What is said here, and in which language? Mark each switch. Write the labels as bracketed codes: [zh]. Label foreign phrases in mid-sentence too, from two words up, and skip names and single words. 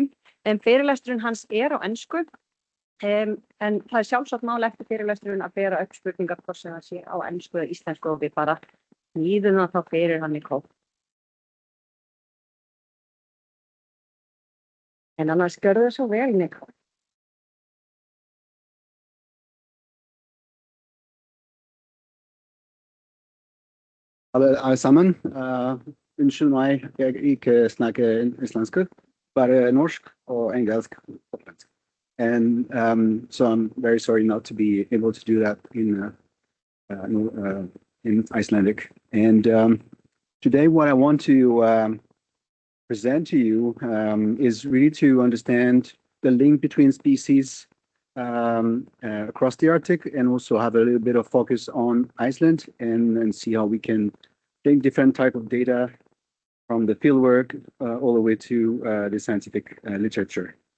[is] Fyrirlesturinn hans er á ensku, en það er sjálfsagt mál eftir fyrirlesturinn að bera upp spurningar hvort sem það sé á ensku eða íslensku og við bara nýðum það þá fyrir hann í kóp. En annars gjörðu það svo vel, Nicolas. [no] Allesammen, unnskyld meg, jeg ikke snakker islandsk, bare norsk og engelsk. [en] And so I'm very sorry not to be able to do that in Icelandic. And today what I want to present to you is really to understand the link between species across the Arctic, and also have a little bit of focus on Iceland and see how we can take different type of data from the fieldwork all the way to the scientific literature.